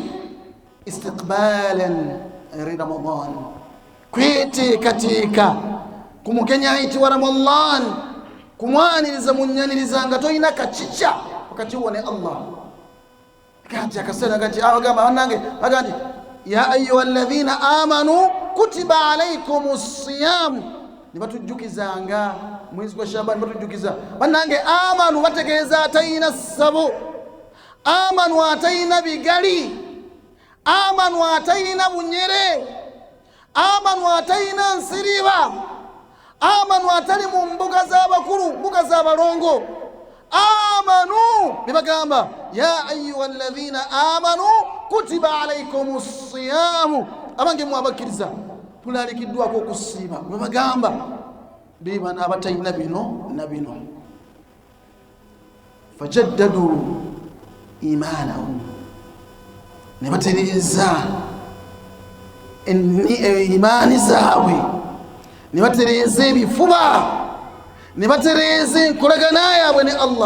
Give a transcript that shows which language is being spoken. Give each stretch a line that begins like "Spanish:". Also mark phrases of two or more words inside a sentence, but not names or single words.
Ganda: Istiqbalan Ramadan, kweteekateeka ku mugenyi ayitibwa Ramadan, kumwaniriza munnyaniriza nga toyina kacica wakati wo ne Allah. Kati akaseera kati abagamba bannange bagandi
Arabic: يا أيها الذين آمنوا كتب عليكم الصيام.
Ganda: Ne batujjukizanga mwezi gwa Shaabani, batujjukiza bannange amanu bategeeza atayina ssabo, amanu atayina bigali, amanu atayina bunyere, amanu atayina nsiriba, amanu atali mu mbuga z'abakulu, mbuga z'abalongo. Amanu bibagamba
Arabic: يا أيها الذين آمنوا كتب عليكم الصيام.
Ganda: Abange mwabakkiriza tulalikiddwako okusiiba. Bibagamba bibana abatayina bino na bino.
Arabic: فجددوا إيمانهم,
Ganda: ne batereeza imaani zaabwe, ne batereeza ebifuba, ne batereeza enkolagana yaabwe ne Allah.